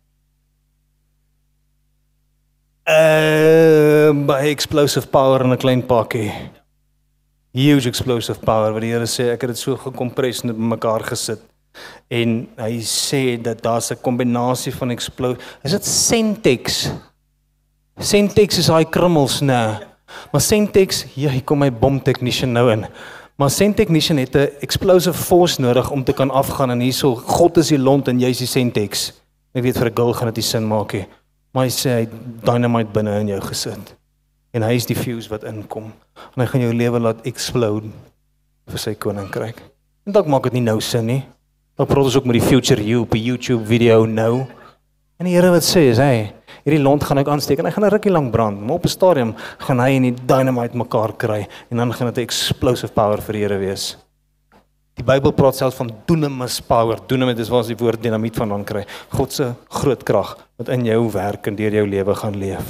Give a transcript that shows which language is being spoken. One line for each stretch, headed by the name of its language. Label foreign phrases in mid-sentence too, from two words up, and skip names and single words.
Afrikaans: By
English: explosive power
Afrikaans: in 'n klein pakkie.
English: Huge explosive power,
Afrikaans: wat die Here sê, ek het dit so gekompres en bymekaar gesit. En hy sê dat daar's 'n kombinasie van is dit Sentex? Sentex is daai krummels, nee. Maar Sentex, hier kom my bomtechnician nou in. Maar Sentechnician het 'n
English: explosive force
Afrikaans: nodig om te kan afgaan en hierso, God is die lont en jy is die Sentex. Ek weet vir 'n girl gaan dit nie sin maak nie. Maar hy sê hy het dynamite binne in jou gesit. En hy is die fuse wat inkom. En hy gaan jou lewe laat explode vir sy koninkryk. En dalk maak dit nie nou sin nie. Dan praat ons ook met die
English: future you
Afrikaans: op 'n YouTube video nou. En die Here wat sê is, hey, hierdie lont gaan ek aansteek en hy gaan 'n rukkie lank brand, maar op 'n stadium gaan hy en die dynamite mekaar kry en dan gaan dit 'n
English: explosive power
Afrikaans: vir die Here wees. Die Bybel praat selfs van dunamis power. Dunamis is waar ons die woord dinamiet vandaan kry. God se groot krag wat in jou werk en deur jou lewe gaan leef.